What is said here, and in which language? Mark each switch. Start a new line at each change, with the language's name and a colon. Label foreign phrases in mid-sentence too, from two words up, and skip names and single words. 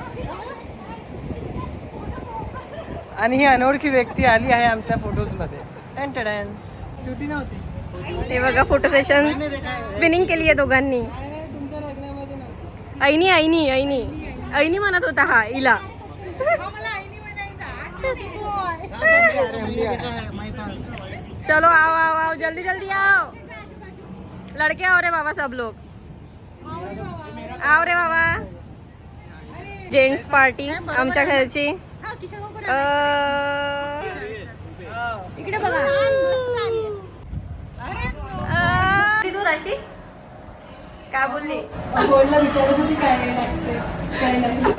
Marathi: आणि ही अनोळखी व्यक्ती आली आहे आमच्या फोटोज मध्ये. सुटी नव्हती. ते बघा
English: photo session spinning
Marathi: केली आहे दोघांनी. ऐनी ऐनी ऐनी ऐनी म्हणत होता हा इला.
Hindi: चलो आओ आओ आओ जल्दी जल्दी आओ. लड़के आओ रे बाबा सब लोग. आओ रे बाबा.
English: gents party
Marathi: आमच्या घरची. इकडे बघा. तू राशी काय बोलली? विचारत होती काय लागते काय नाही.